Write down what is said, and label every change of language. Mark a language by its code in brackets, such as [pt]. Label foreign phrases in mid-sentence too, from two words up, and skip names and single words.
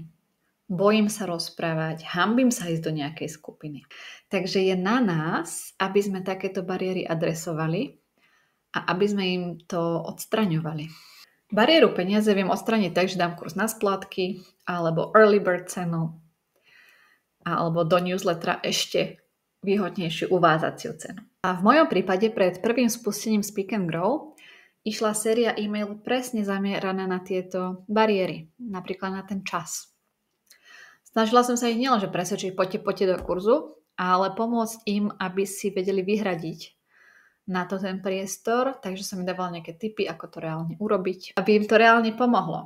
[sk] Bojím sa rozprávať, hanbím sa ísť do nejakej skupiny. Takže je na nás, aby sme takéto bariéry adresovali a aby sme im to odstraňovali. Bariéru peniaze viem odstraniť tak, že dám kurz na splátky, alebo [en] early bird [sk] cenu, alebo do newslettera ešte výhodnejšiu uvádzaciu cenu. A v mojom prípade pred prvým spustením Speak and Grow išla séria e-mail presne zamieraná na tieto bariéry, napríklad na ten čas. Snažila som sa ich nielenže presvedčiť, poďte do kurzu, ale pomôcť im, aby si vedeli vyhradiť na to ten priestor, takže som im dávala nejaké tipy, ako to reálne urobiť, aby im to reálne pomohlo.